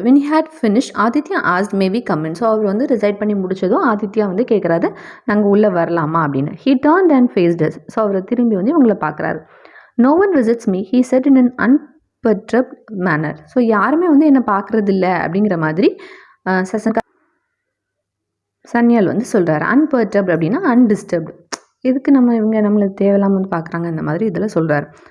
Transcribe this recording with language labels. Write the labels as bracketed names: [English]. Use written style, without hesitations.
[English] when he had finished Aditya asked may we come in. [Tamil] So அவர் வந்து reside பண்ணி முடிச்சதும் ஆதித்யா வந்து கேட்குறாரு நாங்கள் உள்ளே வரலாமா அப்படின்னு. [English] he turned and faced us. [Tamil] So அவர் திரும்பி வந்து இவங்களை பார்க்குறாரு. [English] no one visits me he said in an unperturbed manner. [Tamil] So யாருமே வந்து என்னை பார்க்குறது இல்லை அப்படிங்கிற மாதிரி சசன்கா சன்யால் வந்து சொல்கிறாரு. அன்பர்டர்ப்ட் அப்படின்னா அன்டிஸ்டர்ப்டு. இதுக்கு இவங்க நம்மளை தேவையில்லாமல் வந்து பார்க்குறாங்க இந்த மாதிரி இதில் சொல்கிறார்.